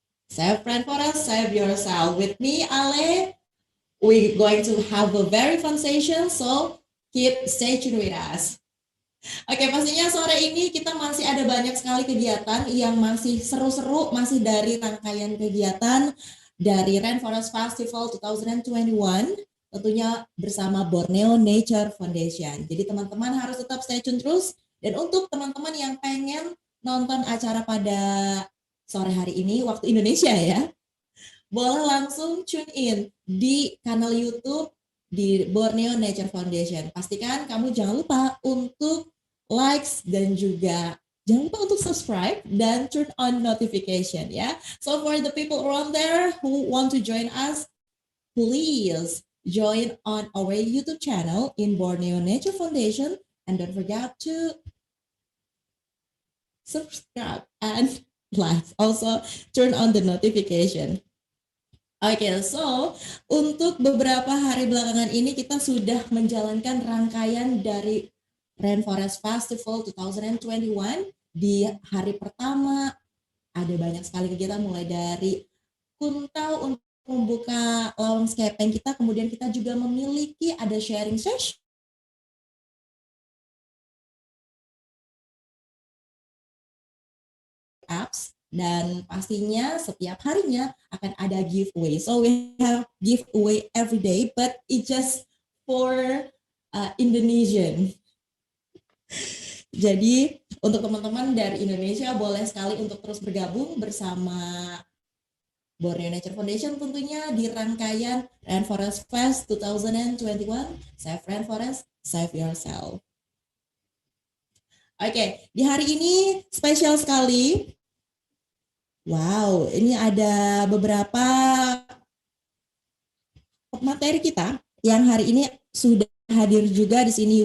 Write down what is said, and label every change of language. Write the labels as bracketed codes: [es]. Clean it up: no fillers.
[en] Save Rainforest, save yourself. With me, Ale, we're going to have a very fun session, so stay tuned with us. [id] Oke, pastinya sore ini kita masih ada banyak sekali kegiatan yang masih seru-seru, masih dari rangkaian kegiatan dari Rainforest Festival 2021. Tentunya bersama Borneo Nature Foundation. Jadi teman-teman harus tetap stay tune terus. Dan untuk teman-teman yang pengen nonton acara pada sore hari ini, waktu Indonesia ya, boleh langsung tune in di kanal YouTube di Borneo Nature Foundation. Pastikan kamu jangan lupa untuk likes dan juga jangan lupa untuk subscribe dan [en] turn on notification [id] ya. [en] So for the people around there who want to join us, please join on our YouTube channel in Borneo Nature Foundation, and don't forget to subscribe and like. Also, turn on the notification. [id] Oke, so untuk beberapa hari belakangan ini kita sudah menjalankan rangkaian dari Rainforest Festival 2021. Di hari pertama ada banyak sekali kegiatan mulai dari kuntau untuk membuka lawang skepeng kita, kemudian kita juga memiliki ada sharing session apps, dan pastinya setiap harinya akan ada giveaway. [en] So we have giveaway every day, but it's just for Indonesian. [id] Jadi untuk teman-teman dari Indonesia boleh sekali untuk terus bergabung bersama Borneo Nature Foundation tentunya di rangkaian Rainforest Fest 2021. [en] Save Rainforest, save yourself. [id] Oke, di hari ini spesial sekali. Wow, ini ada beberapa materi kita yang hari ini sudah hadir juga di sini.